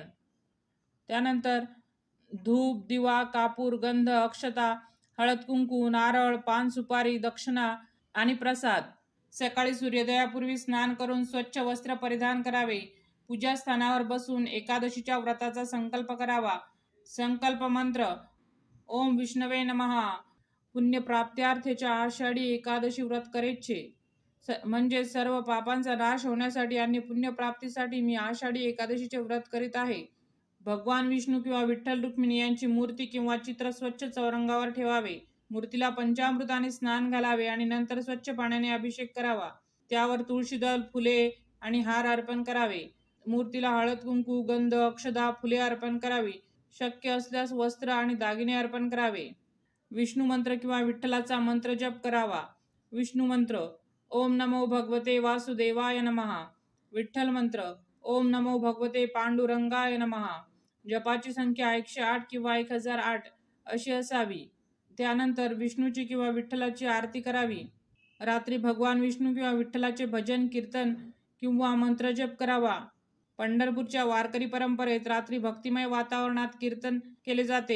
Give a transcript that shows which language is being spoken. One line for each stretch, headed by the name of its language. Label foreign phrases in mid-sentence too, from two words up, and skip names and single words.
Marathi: त्यानंतर धूप, दिवा, कापूर, गंध, अक्षता, हळद, कुंकू, नारळ, पान, सुपारी, दक्षिणा आणि प्रसाद. सकाळी सूर्योदयापूर्वी स्नान करून स्वच्छ वस्त्र परिधान करावे. पूजास्थानावर बसून एकादशीच्या व्रताचा संकल्प करावा. संकल्प मंत्र:
Sanskrit: ओम विष्णवे नमः.
Marathi: पुण्यप्राप्त्यार्थेच्या आषाढी एकादशी व्रत करायचे. म्हणजे सर्व पापांचा नाश होण्यासाठी आणि पुण्यप्राप्तीसाठी मी आषाढी एकादशीचे व्रत करीत आहे. भगवान विष्णू किंवा विठ्ठल रुक्मिणी यांची मूर्ती किंवा चित्र स्वच्छ चौरंगावर ठेवावे. मूर्तीला पंचामृताने स्नान घालावे आणि नंतर स्वच्छ पाण्याने अभिषेक करावा. त्यावर तुळशीदल, फुले आणि हार अर्पण करावे. मूर्तीला हळद, कुंकू, गंध, अक्षता, फुले अर्पण करावी. शक्य असल्यास वस्त्र आणि दागिने अर्पण करावे. विष्णू मंत्र किंवा विठ्ठलाचा मंत्र जप करावा. विष्णू मंत्र:
Sanskrit: ओम नमो भगवते वासुदेवाय नमः. विठ्ठल मंत्र: ओम नमो भगवते पांडुरंगाय नमः.
Marathi: जपाची संख्या 108 किंवा 1008 अशी असावी. त्यानंतर विष्णूची किंवा विठ्ठलाची आरती करावी. रात्री भगवान विष्णू किंवा विठ्ठलाचे भजन, कीर्तन किंवा मंत्रजप करावा. पंढरपूरच्या वारकरी परंपरेत रात्री भक्तिमय वातावरणात कीर्तन केले जाते.